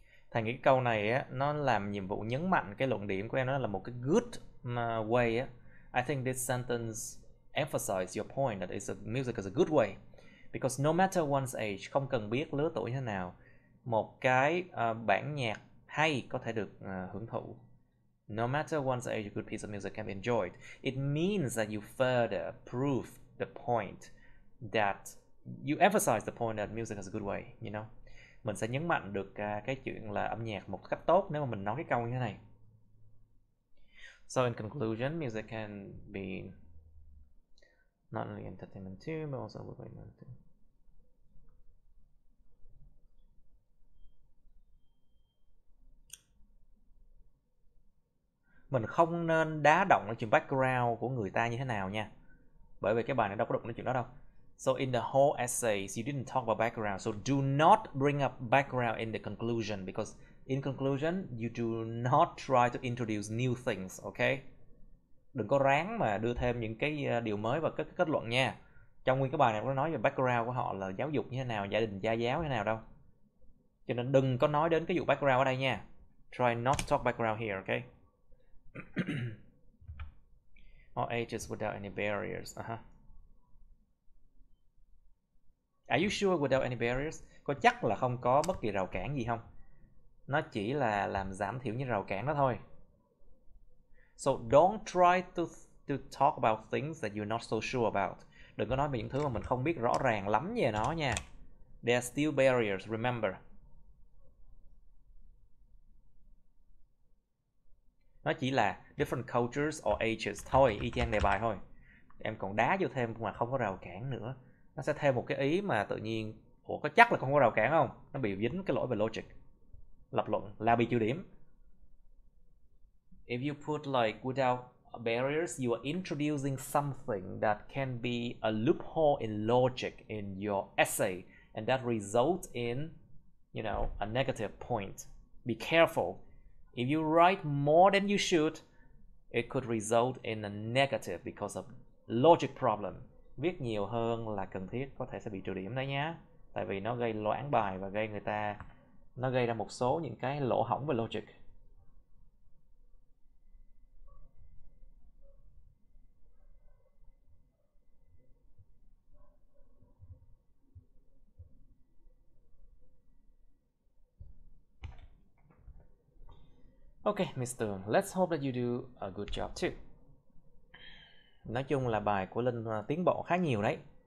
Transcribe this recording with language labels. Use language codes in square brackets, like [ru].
[vi] Thành cái câu này á, nó làm nhiệm vụ nhấn mạnh cái luận điểm của em, nó là một cái good way á. [en] I think this sentence emphasizes your point that music is a good way. Because no matter one's age, [vi] không cần biết lứa tuổi thế nào, một cái bản nhạc hay có thể được hưởng thụ. [en] No matter one's age, a good piece of music can be enjoyed. It means that you further prove the point that you emphasize the point that music is a good way, you know. [vi] Mình sẽ nhấn mạnh được cái chuyện là âm nhạc một cách tốt nếu mà mình nói cái câu như thế này. [en] So in conclusion, music can be not only entertainment too, but also entertainment too. [vi] Mình không nên đá động cái chuyện background của người ta như thế nào nha. Bởi vì cái bài này đâu có đụng đến chuyện đó đâu. [en] So in the whole essays, you didn't talk about background. So do not bring up background in the conclusion, because in conclusion, you do not try to introduce new things, okay? [vi] Đừng có ráng mà đưa thêm những cái điều mới vào kết luận nha. Trong nguyên cái bài này có nói về background của họ là giáo dục như thế nào, gia đình, gia giáo như thế nào đâu. Cho nên đừng có nói đến cái vụ background ở đây nha. [en] Try not to talk background here, okay? All ages without any barriers. Are you sure without any barriers? [vi] Có chắc là không có bất kỳ rào cản gì không? Nó chỉ là làm giảm thiểu những rào cản đó thôi. [en] So don't try to talk about things that you're not so sure about. [vi] Đừng có nói về những thứ mà mình không biết rõ ràng lắm về nó nha. [en] There are still barriers, remember. [vi] Nó chỉ là [en] different cultures or ages [vi] thôi, y chang đề bài thôi. Em còn đá vô thêm mà không có rào cản nữa. Nó sẽ thêm một cái ý mà tự nhiên, ủa có chắc là không có rào cản không? Nó bị dính cái lỗi về logic. Lập luận là bị trừ điểm. [en] If you put like without barriers, you are introducing something that can be a loophole in logic in your essay, and that results in, you know, a negative point. Be careful. If you write more than you should, it could result in a negative because of logic problem. [vi] Viết nhiều hơn là cần thiết có thể sẽ bị trừ điểm đấy nhá. Tại vì nó gây loãng bài và nó gây ra một số những cái lỗ hổng về logic. [en] Okay, Mr. Let's hope that you do a good job too. [vi] Nói chung là bài của Linh tiến bộ khá nhiều đấy.